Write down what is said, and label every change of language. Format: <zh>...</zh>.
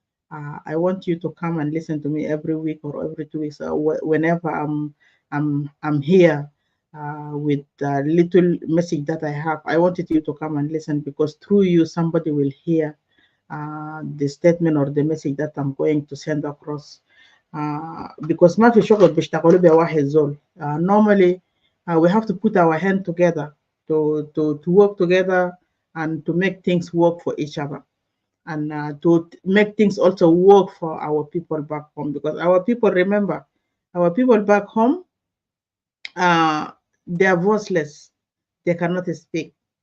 <en>I want you to come and listen to me every week or every 2 weeks, whenever I'm here with a little message that I have. I wanted you to come and listen, because through you somebody will hear the statement or the message that I'm going to send across.</en> <ar>Because ما في شغل بيشتغلوا بواحد زول.</ar> <en>Normally we have to put our hand together to work together and to make things work for each other, and to make things also work for our people back home, because our people, remember, our people back home, uh, they are voiceless. They cannot speak.</en>